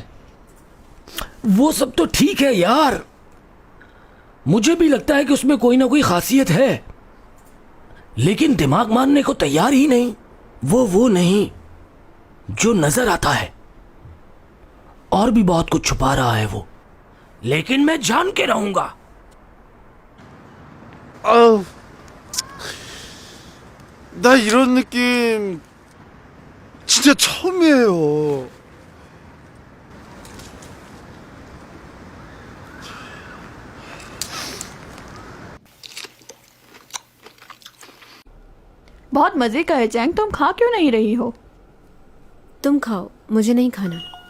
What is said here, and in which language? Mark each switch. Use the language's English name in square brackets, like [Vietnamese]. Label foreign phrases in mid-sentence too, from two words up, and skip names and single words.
[Hindi] वो सब तो ठीक है यार, मुझे भी लगता है कि उसमें कोई ना कोई खासियत है, लेकिन दिमाग मानने को तैयार ही नहीं। वो नहीं जो नजर आता है, और भी बहुत कुछ छुपा रहा है वो, लेकिन मैं जान के रहूंगा। [Korean] 나 이런 느낌 진짜 처음이에요. [Hindi] बहुत मजे का है चैंग, तुम खा क्यों नहीं रही हो? तुम खाओ, मुझे नहीं खाना।